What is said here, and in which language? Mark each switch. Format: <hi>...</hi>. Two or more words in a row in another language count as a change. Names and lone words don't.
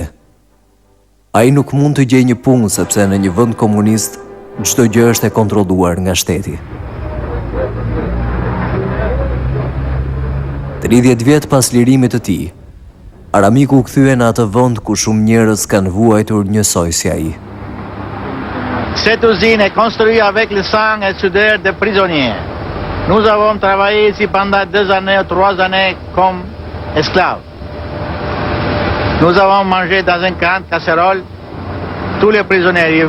<sq>Ai nuk mund të gjejë një punë sepse në një vend komunist çdo gjë është e kontrolluar nga shteti. 30 vjet pas lirimit të tij, Aramiku u kthye në atë vend ku shumë njerëz kanë vuajtur njësoj si ai.</sq> <fr>Cette usine est construite avec le sang et sudeur des prisonniers. Nous avons travaillé ici pendant 2 années ou 3 années comme esclaves. Nous avons mangé dans une grande casserole tous les prisonniers.</fr>